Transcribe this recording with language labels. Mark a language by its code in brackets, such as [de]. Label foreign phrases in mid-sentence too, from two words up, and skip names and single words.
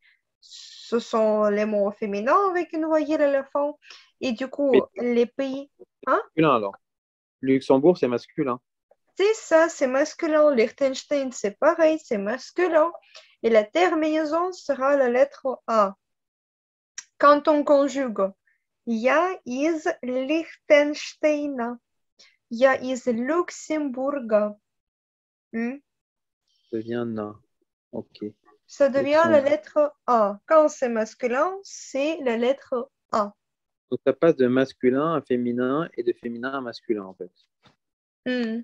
[fr] Ce sont les mots au féminin avec une voyelle à la fin. Et du coup, Mais les pays... Hein? masculin alors. Luxembourg, c'est masculin. C'est ça, c'est masculin. Liechtenstein, c'est pareil, c'est masculin. Et la terminaison sera la lettre A. Quand on conjugue, [ru] я из Liechtenstein, я из Luxembourg. [fr] Hmm. Ça devient na. Ok. Ça devient la Luxembourg. lettre A. Quand c'est masculin, c'est la lettre A. Donc ça passe de masculin à féminin et de féminin à masculin en fait. Hmm,